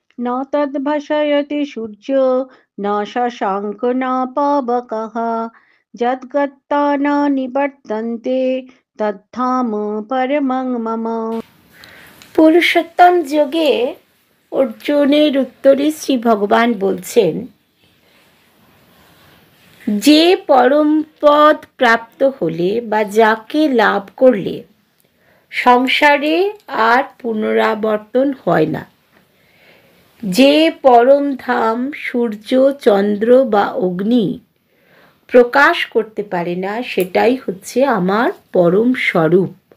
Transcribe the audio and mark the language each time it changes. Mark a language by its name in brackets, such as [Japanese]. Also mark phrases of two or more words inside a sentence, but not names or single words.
[Sanskrit] न तद्भाषयति सूर्यो न शशाङ्क न पावकः यद्गत्वा न निवर्तन्ते तद्धाम परमं मम। [Bangla] পুরুষোত্তম যোগে অর্জুনের উত্তরে শ্রী ভগবান বলছেন, যে পরম পদ প্রাপ্ত হলে বা যাকে লাভ করলে সংসারে আর পুনরাবর্তন হয় না, যে পরম ধাম সূর্য চন্দ্র বা অগ্নি প্রকাশ করতে পারে না, সেটাই হচ্ছে আমার পরম স্বরূপ।